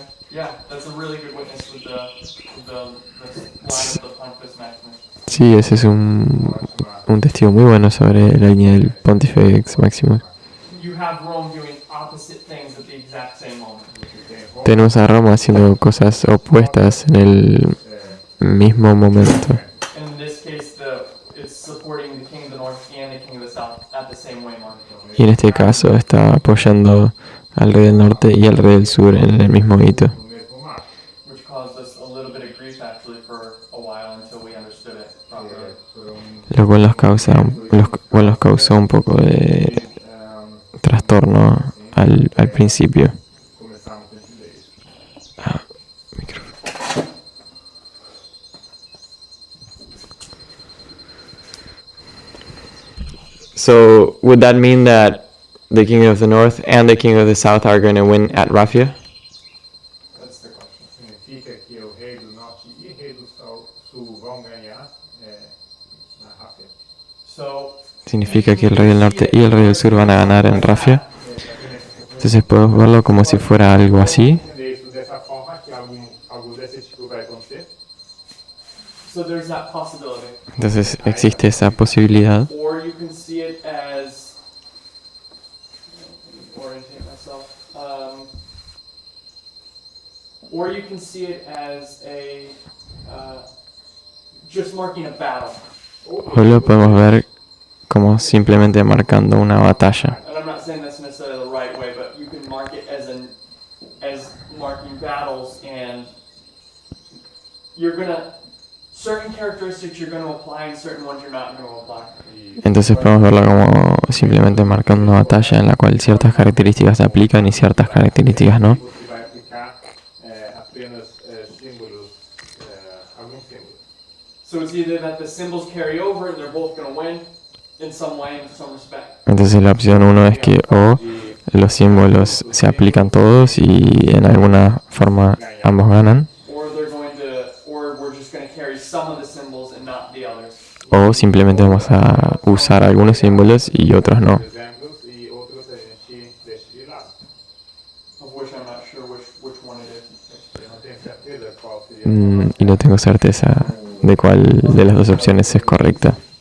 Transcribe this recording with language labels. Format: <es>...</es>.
<en>Yeah, that's a really good witness with the line of the Pontifex Maximus.</en> <es>Sí, ese es un testigo muy bueno sobre la línea del Pontifex Maximus.</es> <en>You have Rome doing opposite things at the exact same moment.</en> <es>Tenemos a Roma haciendo cosas opuestas en el mismo momento.</es> <en>And in this case, it's supporting the king of the north and the king of the south at the same way mark.</en> <es>Y en este caso está apoyando al rey del norte y al rey del sur en el mismo hito.</es> <pt>no mesmo mar.</pt> <en>Which caused us a little bit of grief actually for a while until we understood it properly.</en> <es>Lo cual nos causó un poco de trastorno al principio.</es> <pt>Começamos a entender isso.</pt> <en>So would that mean that the king of the north and the king of the south are going to win at Rafia? That's the question.</en> <pt>Significa que o rei do norte e o rei do sul vão ganhar na Ráfia.</pt> <en>So</en> <es>Significa que el rey del norte y el rey del sur van a ganar en Rafia. Entonces podemos verlo como si fuera algo así.</es> <pt>Entender isso dessa forma que algo desse tipo vai acontecer.</pt> <en>so there's that possibility.</en> <es>Entonces existe esa posibilidad.</es> <en>Or you can see it as orientate myself. Or you can see it as a just marking a battle.</en> <es>O lo podemos ver como simplemente marcando una batalla.</es> <en>And I'm not saying that's necessarily the right way, but you can mark it as marking battles, and you're gonna certain characteristics you're gonna apply and certain ones you're not gonna apply.</en> <es>Entonces podemos verlo como simplemente marcando una batalla en la cual ciertas características se aplican y ciertas características no.</es> <pt>Você vai aplicar apenas símbolos, alguns símbolos.</pt> <en>So it's either that the symbols carry over and they're both gonna win in some way, in some respect.</en> <es>Entonces la opción 1 es que o los símbolos se aplican todos y en alguna forma ambos ganan,</es> <en>Or they're going to, or we're just going to carry some of the symbols and not the others.</en> <es>o simplemente vamos a usar algunos símbolos y otros no.</es> <pt>Exemplos e outros a gente deixa de lado.</pt> <en>Of which I'm not sure which one it is.</en> <pt>Eu não tenho certeza qual seria</pt> <es>Y no tengo certeza de cuál de las dos opciones es correcta.</es>